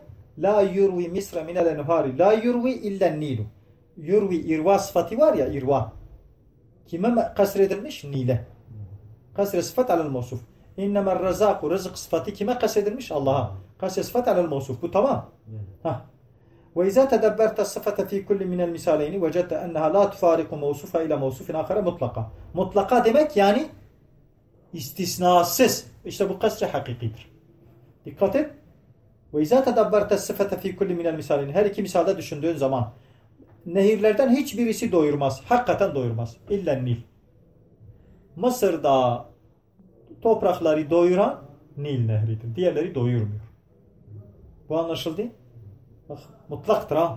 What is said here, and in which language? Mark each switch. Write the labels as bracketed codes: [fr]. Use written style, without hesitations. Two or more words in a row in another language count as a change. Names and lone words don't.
[ar] لا يروي مصر من الأنهار. لا يروي إلا النيل. [tr] Yurvi irva sıfatı var ya, irva. Kime kasredilmiş? Nile. [ar] قصر صفة على موصوف. إنما الرازق. [tr] Rızık sıfatı kime kasredilmiş? Allah'a. [ar] قصر صفة على موصوف. [tr] Bu tamam. [ar] وإذا تدبرت الصفة في كل من المثالين وجدت أنها لا تفارق موصوفها إلى موصوف آخر مطلقة. [tr] Mutlaka demek yani istisnasız. İşte bu kasr hakikidir. Dikkat et. [ar] وإذا تدبرت الصفة في كل من المثالين. [tr] Her iki misalde düşündüğün zaman nehirlerden hiçbirisi doyurmaz. Hakikaten doyurmaz. İlla Nil. Mısır'da toprakları doyuran Nil nehridir. Diğerleri doyurmuyor. Bu anlaşıldı? Bak, mutlaktır ha.